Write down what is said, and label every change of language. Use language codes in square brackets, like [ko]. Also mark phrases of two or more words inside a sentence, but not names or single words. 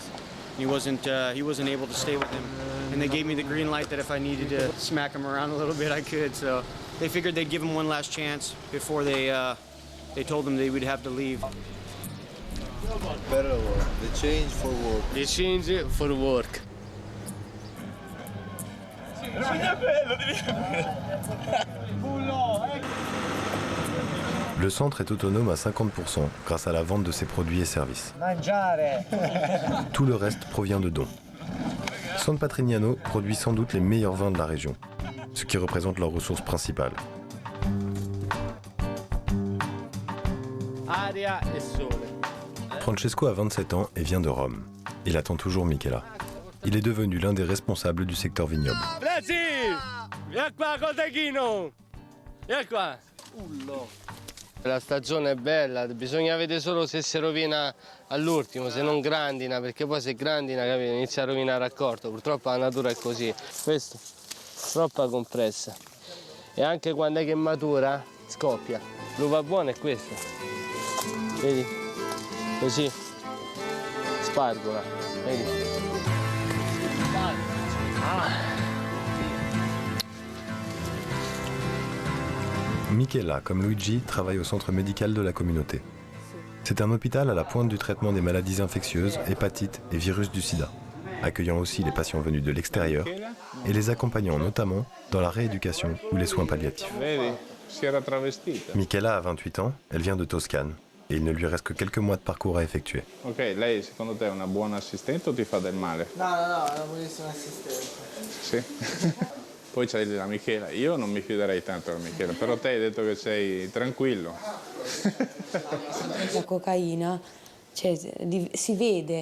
[en] He wasn't able to stay with him, and they gave me the green light that if I needed to smack him around a little bit, I could. So they figured they'd give him one last chance before they told him they would have to leave. Better work. The change for work. The change for work. [fr] Le centre est autonome à 50% grâce à la vente de ses produits et services. Tout le reste provient de dons. San Patrignano produit sans doute les meilleurs vins de la région, ce qui représente leur ressource principale. [it] Aria e sole. [fr] Francesco a 27 ans et vient de Rome. Il attend toujours Michela. Il est devenu l'un des responsables du secteur vignoble. [it] Brasil! Vieni qua, contadino! Vieni qua! La stagione è bella, bisogna vedere solo se si rovina all'ultimo, se non grandina, perché poi se grandina, capito, inizia a rovinare il raccolto. Purtroppo la natura è così. Questo, troppa compressa. E anche quando è che matura, scoppia. L'uva buona è questa. Vedi? Così. Spargola. Vedi? [fr] Michela, comme Luigi, travaille au centre médical de la communauté. C'est un hôpital à la pointe du traitement des maladies infectieuses, hépatites et virus du sida, accueillant aussi les patients venus de l'extérieur et les accompagnant notamment dans la rééducation ou les soins palliatifs. Michela a 28 ans, elle vient de Toscane et il ne lui reste que quelques mois de parcours à effectuer. [it] Ok, lei secondo te è una buona assistente o ti fa del male? No, è una buonissima assistente. Sì? Poi c'è la Michela, io non mi fiderei tanto della Michela, però te hai detto che sei tranquillo. La cocaina, si vede.